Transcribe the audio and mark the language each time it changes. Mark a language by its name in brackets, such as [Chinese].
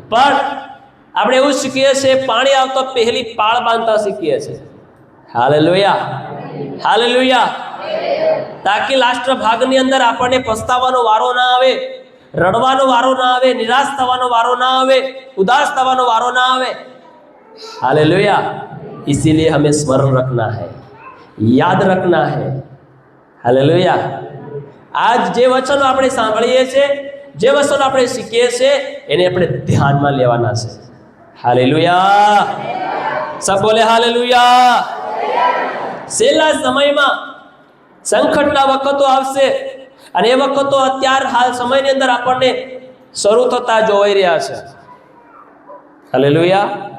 [Gujarati] પણ આપણે એવું શીખીએ છીએ, પાણી આવતા પહેલી પાળ બાંધતા શીખીએ છીએ. Hallelujah, hallelujah. તાકી લાસ્ટ ભાગની અંદર આપણને પસ્તાવાનો વારો ના આવે, રડવાનો વારો ના આવે, નિરાશ થવાનો વારો ના આવે, ઉદાસ થવાનો વારો ના આવે. हालेलुया. [Hindi] इसीलिए हमें स्मरण रखना है, याद रखना है. हालेलुया. [Gujarati] आज जे वचन આપણે સાંભળીએ છે, જે વચન આપણે શીખીએ છે, એને આપણે ધ્યાનમાં લેવાના છે. હાલેલુયા. [Hindi] सब बोले हालेलुया. [Gujarati] છેલ્લા સમયમાં સંકટના વખતો આવશે અને એ વખતો અત્યાર હાલ સમયની અંદર આપણને શરૂ થતા જોઈ રહ્યા છે. હાલેલુયા.